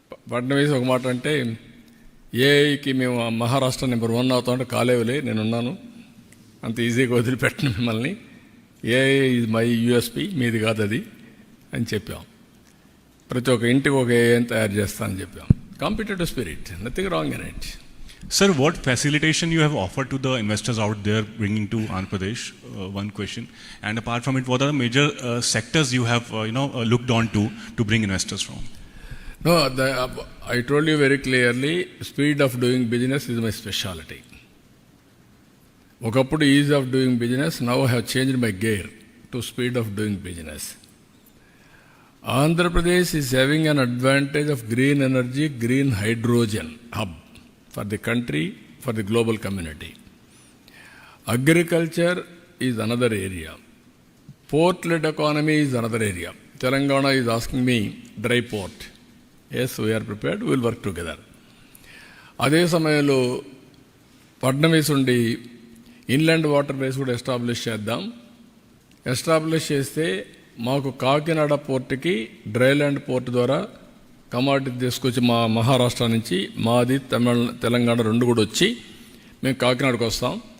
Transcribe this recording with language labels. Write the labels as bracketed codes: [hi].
[te] ఫడ్నవీస్ ఒక మాట అంటే, ఏఐకి మేము మహారాష్ట్ర నెంబర్ 1 అవుతామంటే కాలేవులే, నేనున్నాను, అంత ఈజీగా వదిలిపెట్టను మిమ్మల్ని. ఏఐ ఇది మై యూఎస్పీ, మీది కాదు అది అని చెప్పాం. ప్రతి ఒక్క ఇంటికి ఒక ఏఐని తయారు చేస్తానని చెప్పాం. Competitive spirit, [en] Nothing wrong in it. Sir, what facilitation you have offered to the investors out there bringing to Andhra Pradesh? One question. And apart from it, what are the major sectors you have looked on to bring investors from? No, I told you very clearly, speed of doing business is my specialty. ఒకప్పుడు is of doing business, now I have changed my gear to speed of doing business. Andhra Pradesh is having an advantage of green energy, green hydrogen hub for the country, for the global community. Agriculture is another area. Port-led economy is another area. Telangana is asking me dry port. Yes, we are prepared. We will work together. [te] అదే సమయంలో పట్నమీస్ ఉండి inland water ways కూడా establish చేద్దాం. Establish చేస్తే మాకు కాకినాడ పోర్టుకి dryland port ద్వారా commodity తీసుకొచ్చి మా మహారాష్ట్ర నుంచి మాది తెలంగాణ రెండు కూడా వచ్చి మేము కాకినాడకు వస్తాం.